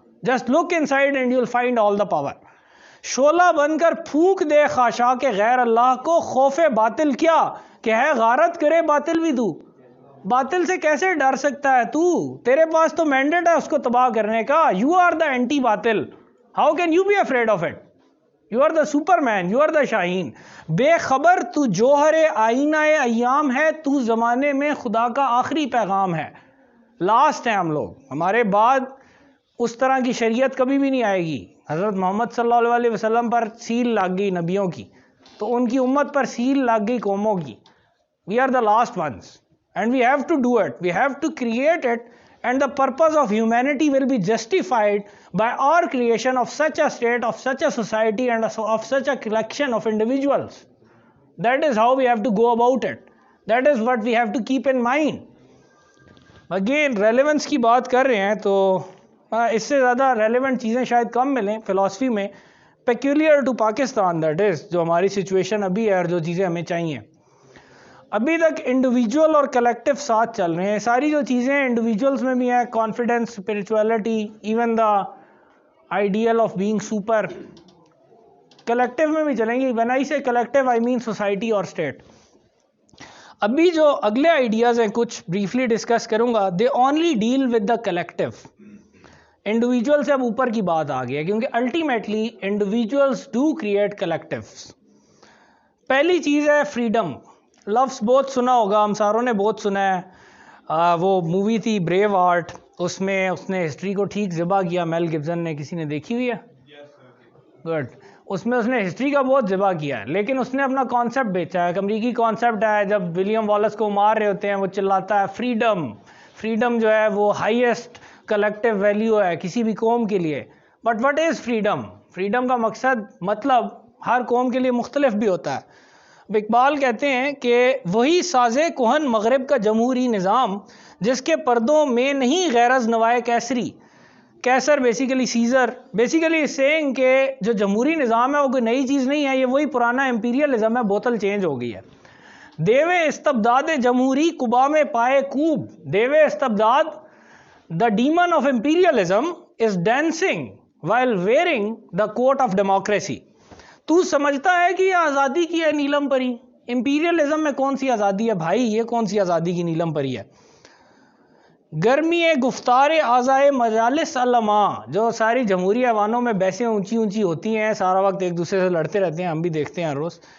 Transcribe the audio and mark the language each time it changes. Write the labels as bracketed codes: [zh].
[en] Just look inside and you will find all the power. [ur] شعلہ بن کر پھونک دے خاشاک غیر اللہ کو, خوف باطل کیا کہ ہے غارت کرے باطل بھی تو. باطل سے کیسے ڈر سکتا ہے تو؟ تیرے پاس تو مینڈیٹ ہے اس کو تباہ کرنے کا. [en] You are the anti باطل. How can you be afraid of it? You are the superman, you are the شاہین. [ur] بے خبر تو جوہر آئینہ ایام ہے, تو زمانے میں خدا کا آخری پیغام ہے. لاسٹ ہیں ہم لوگ, ہمارے بعد اس طرح کی شریعت کبھی بھی نہیں آئے گی. حضرت محمد صلی اللہ علیہ وسلم پر سیل لگ گئی نبیوں کی, تو ان کی امت پر سیل لگ گئی قوموں کی. [en] We are the last ones and we have to do it, we have to create it, and the purpose of humanity will be justified by our creation of such a state, of such a society, and of such a collection of individuals. That is how we have to go about it. That is what we have to keep in mind. [ur] Again, relevance کی بات کر رہے ہیں تو اس سے زیادہ relevant چیزیں شاید کم ملیں فلسفی میں. [en] peculiar to [ur] Pakistan, [en] that is, [ur] جو ہماری سچویشن ابھی ہے اور جو چیزیں ہمیں چاہیے. ابھی تک انڈیویجول اور کلیکٹیو ساتھ چل رہے ہیں. ساری جو چیزیں انڈیویجولس میں بھی ہیں, confidence, spirituality, even the ideal of being super, collective میں بھی چلیں گی. [en] when I say collective I mean [ur] society اور اسٹیٹ. ابھی جو اگلے آئیڈیاز ہیں کچھ بریفلی ڈسکس کروں گا, [en] They only deal with the collective. [ur] Individual سے اب اوپر کی بات آ گئی ہے, کیونکہ [en] Ultimately individuals do create collectives. [ur] پہلی چیز ہے فریڈم. لفظ بہت سنا ہوگا, ہم ساروں نے بہت سنا ہے. وہ مووی تھی بریو آرٹ, اس میں اس نے ہسٹری کو ٹھیک ذبح کیا. میل گبسن نے, کسی نے دیکھی ہوئی ہے؟ گڈ. اس میں اس نے ہسٹری کا بہت ذبح کیا ہے, لیکن اس نے اپنا کانسیپٹ بیچا ہے. ایک امریکی کانسیپٹ ہے, جب ولیم والیس کو مار رہے ہوتے ہیں وہ چلاتا ہے فریڈم. فریڈم جو ہے وہ ہائیسٹ کلیکٹیو ویلیو ہے کسی بھی قوم کے لیے. [en] But what is freedom? [ur] Freedom کا مقصد مطلب ہر قوم کے لیے مختلف بھی ہوتا ہے. اقبال کہتے ہیں کہ وہی ساز کہن مغرب کا جمہوری نظام جس کے پردوں میں نہیں غرض نوائے کیسری. کیسر بیسیکلی سیزر، بیسیکلی سینگ کہ جو جمہوری نظام ہے وہ کوئی نئی چیز نہیں ہے، یہ وہی پرانا امپیریلزم ہے، بوتل چینج ہو گئی ہے. دیوے استبداد جمہوری قبا میں پائے کوب. دیوے استبداد، [en] The demon of imperialism is dancing while wearing the coat of democracy. [ur] تو سمجھتا ہے کہ یہ آزادی کی ہے نیلم پری؟ امپیریلزم میں کون سی آزادی ہے بھائی؟ یہ کون سی آزادی کی نیلم پری ہے؟ گرمی گفتار اعضائے مجالس علماء، جو ساری جمہوری ایوانوں میں بحثیں اونچی اونچی ہوتی ہیں، سارا وقت ایک دوسرے سے لڑتے رہتے ہیں، ہم بھی دیکھتے ہیں ہر روز.